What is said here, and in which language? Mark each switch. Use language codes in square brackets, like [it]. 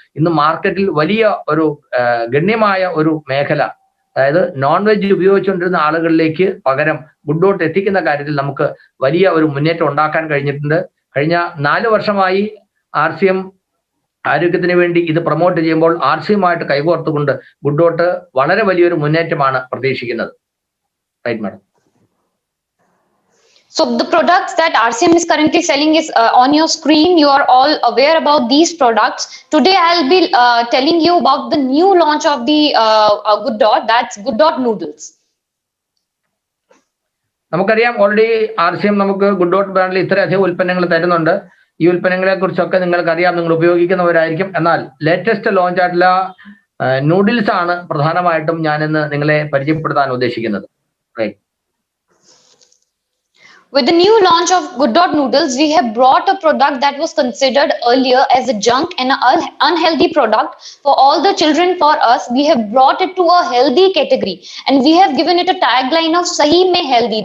[ml] ഇന്ന് മാർക്കറ്റിൽ വലിയ ഒരു ഗണ്യമായ ഒരു മേഖല, അതായത് നോൺ വെജ് ഉപയോഗിച്ചുകൊണ്ടിരുന്ന ആളുകളിലേക്ക് പകരം ഗുഡ്ഡോട്ട് എത്തിക്കുന്ന കാര്യത്തിൽ നമുക്ക് വലിയ ഒരു മുന്നേറ്റം ഉണ്ടാക്കാൻ കഴിഞ്ഞിട്ടുണ്ട്. കഴിഞ്ഞ 4 വർഷമായി RCM ആരോഗ്യത്തിന് വേണ്ടി ഇത് പ്രൊമോട്ട് ചെയ്യുമ്പോൾ RCMമായിട്ട് കൈകോർത്തുകൊണ്ട് ഗുഡ്ഡോട്ട് വളരെ വലിയൊരു മുന്നേറ്റമാണ് പ്രതീക്ഷിക്കുന്നത്. [en] Right madam. So the products that RCM is currently selling is on your screen. You are all aware about these products. Today I'll be telling you about the new launch of the Goodot, that's Goodot noodles. [ml] നമുക്കറിയാം, already RCM നമുക്ക് ഗുഡ്ഡോട്ട് ബ്രാൻഡിൽ ഇത്രയധികം ഉൽപ്പന്നങ്ങൾ തരുന്നുണ്ട്. ഈ ഉൽപ്പന്നങ്ങളെ കുറിച്ചൊക്കെ നിങ്ങൾക്കറിയാം, നിങ്ങൾ ഉപയോഗിക്കുന്നവരായിരിക്കും. എന്നാൽ ലേറ്റസ്റ്റ് ലോഞ്ച് ആയിട്ടുള്ള നൂഡിൽസ് ആണ് പ്രധാനമായിട്ടും ഞാനിന്ന് നിങ്ങളെ പരിചയപ്പെടുത്താൻ ഉദ്ദേശിക്കുന്നത്. [en] Right. With the new launch of Goodot noodles, we have brought a product that was considered earlier as a junk and an unhealthy product for all the children. For us, we have brought it to a healthy category, and we have given it a tagline of Sahi Mein Healthy.